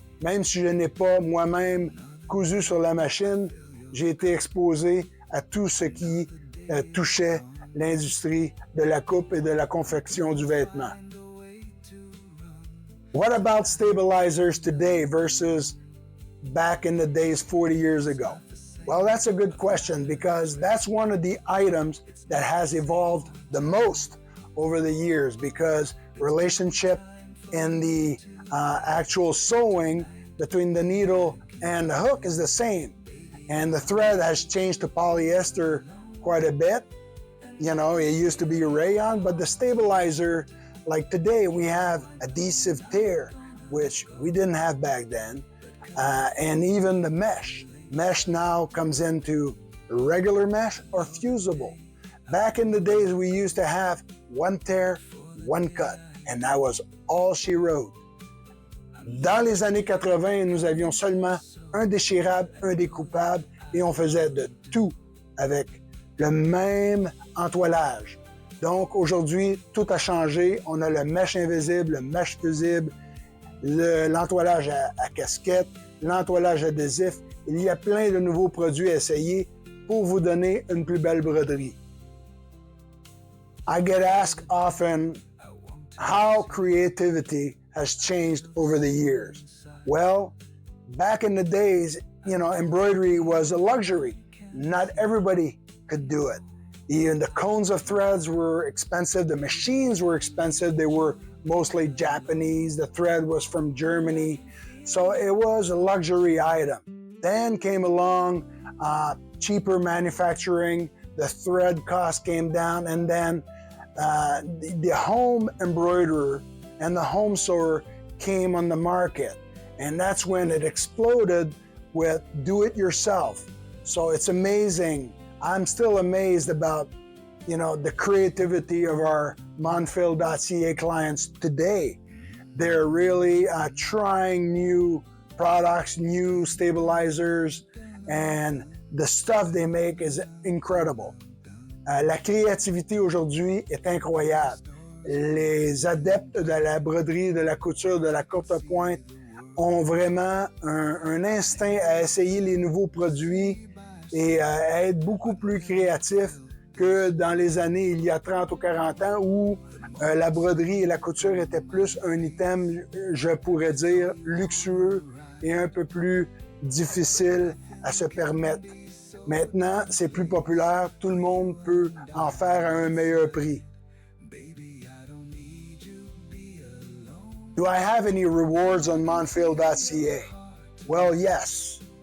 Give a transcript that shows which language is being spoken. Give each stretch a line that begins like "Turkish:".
French: Même si je n'ai pas moi-même cousu sur la machine, j'ai été exposé à tout ce qui touchait l'industrie de la coupe et de la confection du vêtement.
English: What about stabilizers today versus back in the days 40 years ago? Well, that's a good question because that's one of the items that has evolved the most over the years because relationship in the actual sewing between the needle and the hook is the same. And the thread has changed to polyester quite a bit. It used to be rayon, but the stabilizer, like today, we have adhesive tear, which we didn't have back then. And even the mesh. Mesh now comes into regular mesh or fusible. Back in the days, we used to have one tear, one cut, and that was all she wrote. Dans les années 80, nous avions seulement un déchirable, un découpable, et on faisait de tout avec le même entoilage. Donc aujourd'hui, tout a changé. On a le mesh invisible, le mesh fusible, l'entoilage à casquette, l'entoilage adhésif. Il y a plein de nouveaux produits à essayer pour vous donner une plus belle broderie. I get asked often how creativity has changed over the years. Well, back in the days, embroidery was a luxury. Not everybody could do it. Even the cones of threads were expensive. The machines were expensive. They were mostly Japanese. The thread was from Germany. So it was a luxury item. Then came along cheaper manufacturing. The thread cost came down, and then the home embroiderer and the home sewer came on the market. And that's when it exploded with do-it-yourself. So it's amazing. I'm still amazed about, the creativity of our Monfil.ca clients today. They're really trying new products, new stabilizers, and the stuff they make is incredible.
French: La créativité aujourd'hui est incroyable. Les adeptes de la broderie, de la couture, de la courte pointe ont vraiment un instinct à essayer les nouveaux produits et à être beaucoup plus créatifs que dans les années il y a 30 ou 40 ans où la broderie et la couture étaient plus un item, je pourrais dire, luxueux et un peu plus difficile à se permettre. Maintenant, c'est plus populaire, tout le monde peut en faire à un meilleur prix.
English: Do I have any rewards on monfil.ca? Well, yes.